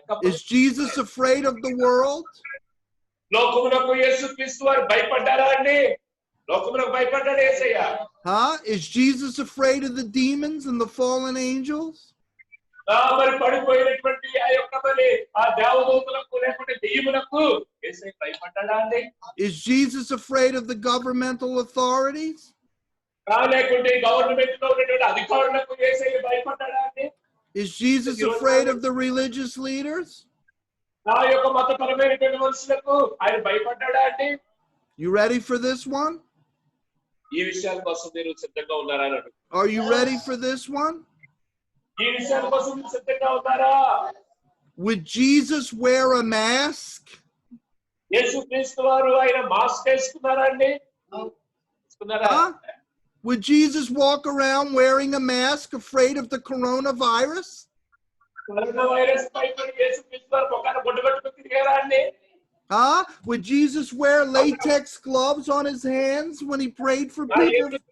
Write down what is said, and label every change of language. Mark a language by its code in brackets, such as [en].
[en] Is Jesus afraid of the world? [te] లోకమునకు యేసుక్రీస్తు వారు భయపడ్డారా అండి? లోకమునకు భయపడ్డాడు యేసయ్య. [en] Is Jesus afraid of the demons and the fallen angels? [te] మరి పడిపోయినటువంటి ఆ యొక్క మరి ఆ దేవదూతలకు లేకపోతే దెయ్యములకు యేసయ్య భయపడ్డాడా అండి? [en] Is Jesus afraid of the governmental authorities? [te] లేకుంటే గవర్నమెంట్ లో ఉన్నటువంటి అధికారులకు యేసయ్య భయపడ్డాడా అండి? [en] Is Jesus afraid of the religious leaders? [te] నా యొక్క మతపరమైనటువంటి మనుషులకు ఆయన భయపడ్డాడా అండి? [en] You ready for this one? [te] ఈ విషయాల కోసం మీరు సిద్ధంగా ఉన్నారా అని అడుగు. [en] Are you ready for this one? [te] ఈ విషయాల కోసం మీరు సిద్ధంగా ఉన్నారా? [en] Would Jesus wear a mask? [te] యేసుక్రీస్తు వారు ఆయన మాస్క్ వేసుకున్నారా అండి? వేసుకున్నారా? [en] Would Jesus walk around wearing a mask, afraid of the coronavirus? [te] Coronavirus భయపడి యేసుక్రీస్తు వారు ముఖాన బొట్టు పెట్టుకుని తిరిగారా అండి? [en] Would Jesus wear latex gloves on his hands when he prayed for people?